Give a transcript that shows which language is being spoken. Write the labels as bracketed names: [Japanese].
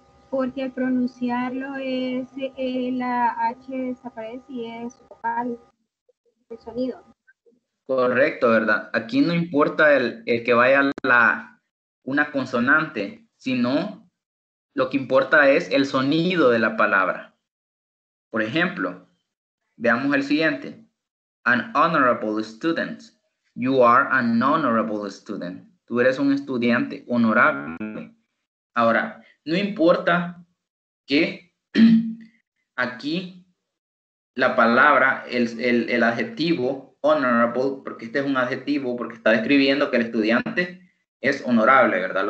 [Spanish] Porque al pronunciarlo es la H desaparece y es vocal el sonido. Correcto, ¿verdad? Aquí no importa el que vaya una consonante, sino lo que importa es el sonido de la palabra. Por ejemplo, veamos el siguiente. [English] An honorable student. You are an honorable student. [Spanish] Tú eres un estudiante honorable. Ahora, no importa que aquí la palabra, el adjetivo honorable, porque este es un adjetivo, porque está describiendo que el estudiante es honorable, ¿verdad?